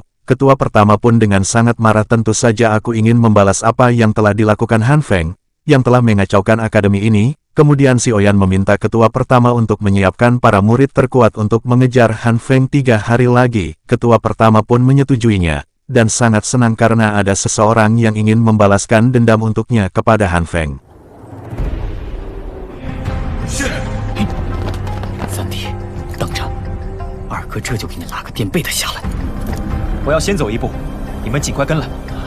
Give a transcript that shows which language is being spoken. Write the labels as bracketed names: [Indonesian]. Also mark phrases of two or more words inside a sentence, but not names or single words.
[Indonesian] Ketua pertama pun dengan sangat marah tentu saja aku ingin membalas apa yang telah dilakukan Han Feng, yang telah mengacaukan akademi ini. Kemudian si Oyan meminta ketua pertama untuk menyiapkan para murid terkuat untuk mengejar Han Feng 3 hari lagi. Ketua pertama pun menyetujuinya, dan sangat senang karena ada seseorang yang ingin membalaskan dendam untuknya kepada Han Feng. [Chinese] 是。三弟，等着，二哥这就给你拉个垫背的下来。我要先走一步，你们尽快跟来。